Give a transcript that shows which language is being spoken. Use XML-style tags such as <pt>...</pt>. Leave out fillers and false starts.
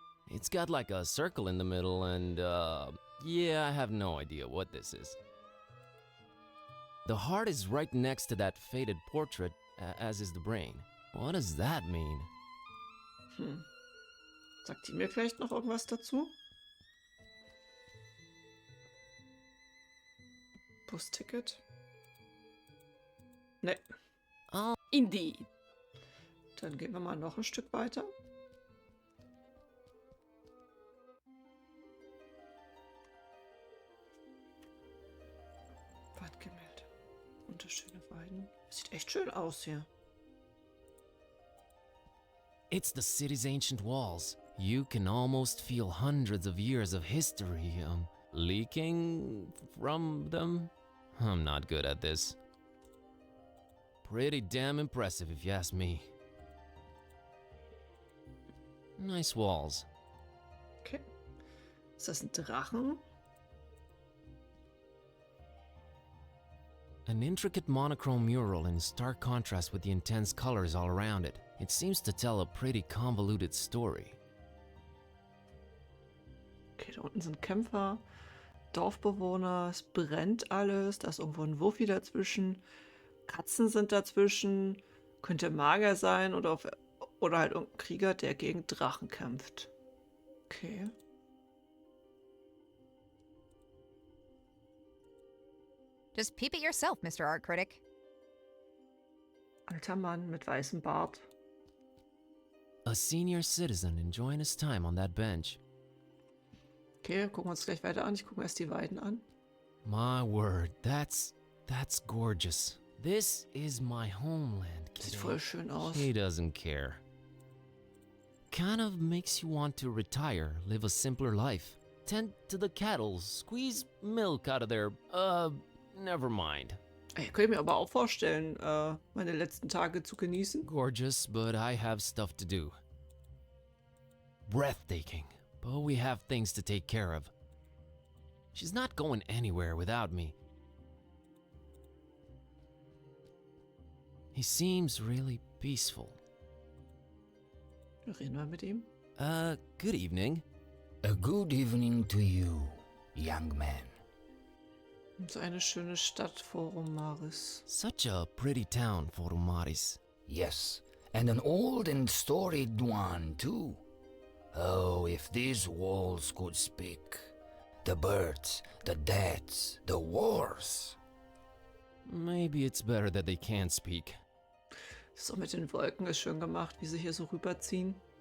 <en>It's got like a circle in the middle and, yeah, I have no idea what this is. The heart is right next to that faded portrait, as is the brain. What does that mean?</en> <de>Sagt die mir vielleicht noch irgendwas dazu? Busticket? Ne.</de> <en>Indeed.</en> <de>Dann gehen wir mal noch ein Stück weiter. Wandgemälde. Wunderschöne Weiden. Sieht echt schön aus hier.</de> <en>It's the city's ancient walls. You can almost feel hundreds of years of history, leaking from them. I'm not good at this. Pretty damn impressive if you ask me. Nice walls.</en> <de>Okay. Ist das ein Drachen?</de> <en>An intricate monochrome mural in stark contrast with the intense colors all around it. It seems to tell a pretty convoluted story.</en> <de>Okay, da unten sind Kämpfer, Dorfbewohner, es brennt alles, da ist irgendwo ein Wuffi dazwischen, Katzen sind dazwischen, könnte Magier sein oder halt irgendein Krieger, der gegen Drachen kämpft. Okay.</de> <en>Just peep it yourself, Mr. Art Critic.</en> <de>Alter Mann mit weißem Bart.</de> <en>A senior citizen enjoying his time on that bench.</en> <de>Okay, gucken wir uns gleich weiter an. Ich gucke mir erst die Weiden an.</de> <en>My word, that's gorgeous. This is my homeland,</en> <de>Sieht</de> <en>kiddo.</en> <de>voll schön aus.</de> <en>He doesn't care. Kind of makes you want to retire, live a simpler life. Tend to the cattle, squeeze milk out of their, never mind.</en> <de>Ich könnte mir aber auch vorstellen, meine letzten Tage zu genießen.</de> <en>Gorgeous, but I have stuff to do. Breathtaking, but we have things to take care of. She's not going anywhere without me. He seems really peaceful. Reden wir mit ihm. Good evening. A good evening to you, young man.</en> <de>So eine schöne Stadt, Forum Maris.</de> <en>Such a pretty town, Forumaris. Yes, and an old and storied one, too. Oh, if these walls could speak. The birds, the deaths, the wars. Maybe it's better that they can't speak.</en> <de>So mit den Wolken ist schön gemacht, wie sie hier so rüberziehen.</de>